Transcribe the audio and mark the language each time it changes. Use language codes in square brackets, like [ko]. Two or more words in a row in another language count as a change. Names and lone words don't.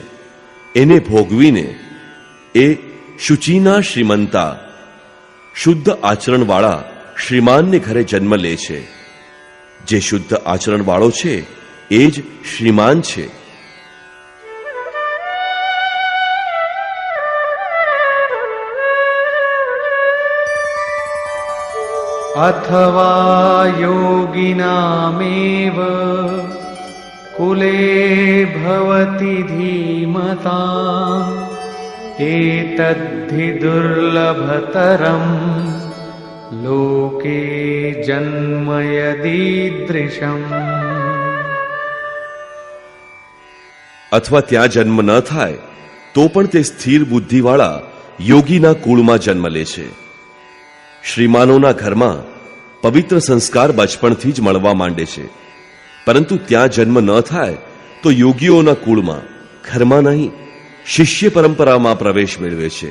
[gu] એને ભોગવીને એ [sa] शुचीनां श्रीमतां, [gu] શુદ્ધ આચરણવાળા શ્રીમાનને ઘરે જન્મ લે છે. જે શુદ્ધ આચરણવાળો છે એ જ શ્રીમાન છે. [sa] अथवा योगिनामेव कुले भवति धीमताम् एतद्धि दुर्लभतरम् लोके जन्म यदीदृशम्. [gu] અથવા ત્યાં જન્મ ન થાય તો પણ તે સ્થિર બુદ્ધિવાળા યોગીના કુળમાં જન્મ લે છે. શ્રીમાનોના ઘરમાં પવિત્ર સંસ્કાર બચપણથી જ મળવા માંડે છે, પરંતુ ત્યાં જન્મ ન થાય તો યોગીઓના કુળમાં, ઘરમાં નહીં, શિષ્ય પરંપરામાં પ્રવેશ મેળવે છે.